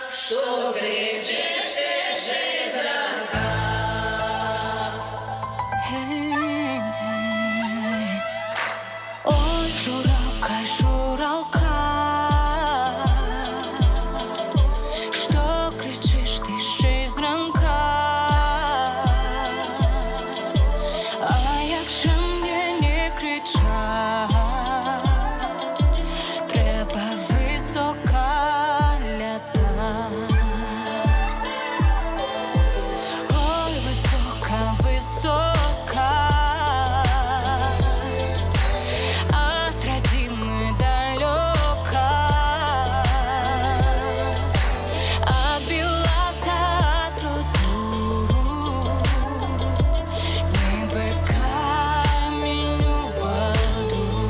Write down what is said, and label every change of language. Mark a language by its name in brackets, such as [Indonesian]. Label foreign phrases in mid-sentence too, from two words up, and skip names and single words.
[Russian] что кричишь из ранка. [Ukrainian] Ой, журавка, журавка, [Russian] что кричиш [Ukrainian] ти ще з ранка? А як же [Russian] мне не кричать? [Ukrainian] Треба високо лятать. Ой, висока, висока, [Russian] от родимой далека, отбилась от роду, [Ukrainian] ніби камінь у воду.